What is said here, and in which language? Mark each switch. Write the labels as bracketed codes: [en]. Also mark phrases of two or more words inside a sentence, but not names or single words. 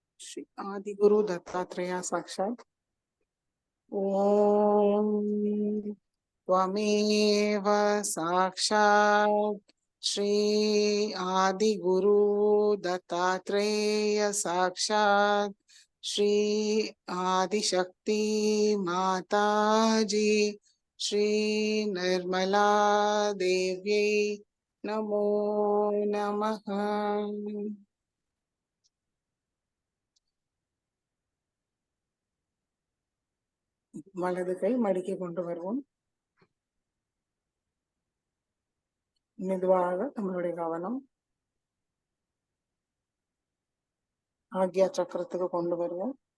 [sa] श्री आदि गुरु दत्तात्रेय साक्षात ओम त्वमेव साक्षात श्री आदि गुरु दत्तात्रेय साक्षात श्री आदिशक्ति माता जी श्री निर्मला देव्यै नमो नमः. [ta] வலது கை மடிக்கி கொண்டு வருவோம். மெதுவாக நம்மளுடைய கவனம் ஆக்யா சக்கரத்துக்கு கொண்டு வருவோம்.